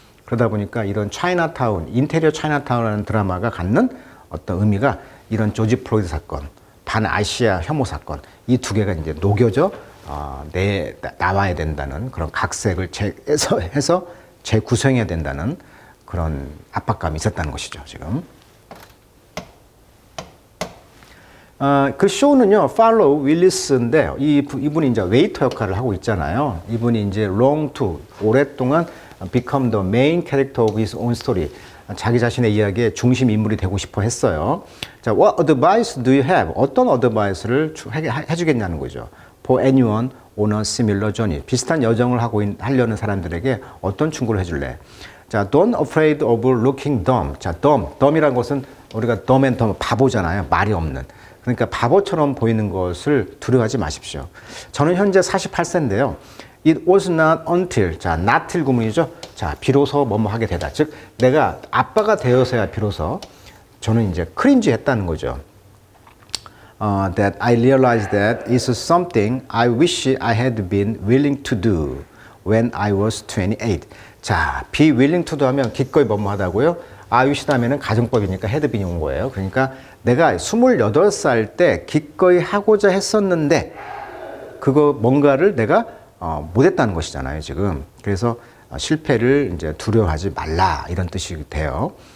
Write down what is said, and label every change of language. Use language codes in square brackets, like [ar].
[ko] 그러다 보니까 이런 차이나타운, 인테리어 차이나타운이라는 드라마가 갖는 어떤 의미가 이런 조지 플로이드 사건, 반아시아 혐오 사건, 이 두 개가 이제 녹여져 나와야 된다는 그런 각색을 해서 재구성해야 된다는 그런 압박감이 있었다는 것이죠, 지금. 그 쇼는요, 팔로우 윌리스인데, 이분이 이제 웨이터 역할을 하고 있잖아요. 이분이 이제 오랫동안 [en] become the main character of his own story. [ko] 자기 자신의 이야기의 중심 인물이 되고 싶어 했어요. [en] 자, what advice do you have? [ko] 어떤 어드바이스를 해주겠냐는 거죠. [en] For anyone on a similar journey. [ko] 비슷한 여정을 하려는 사람들에게 어떤 충고를 해줄래? [en] 자, don't afraid of looking dumb. [ko] 자, dumb이라는 것은 우리가 [en] dumb and dumb, [ko] 바보잖아요. 말이 없는. 그러니까 바보처럼 보이는 것을 두려워하지 마십시오. 저는 현재 48세인데요. [en] It was not until, 자, not till [ko] 구문이죠. 자, 비로소 뭐뭐 하게 되다. 즉, 내가 아빠가 되어서야 비로소 저는 이제 크린지 했다는 거죠. [en] That I realized that it's something I wish I had been willing to do when I was 28. [ko] 자, [en] be willing to do [ko] 하면 기꺼이 뭐뭐 하다고요. [en] I wish [ko] 다음에는 가정법이니까 [en] had been [ko] 이 온 거예요. 그러니까 내가 28살 때 기꺼이 하고자 했었는데 그거 뭔가를 내가 못했다는 것이잖아요, 지금. 그래서 실패를 이제 두려워하지 말라, 이런 뜻이 돼요.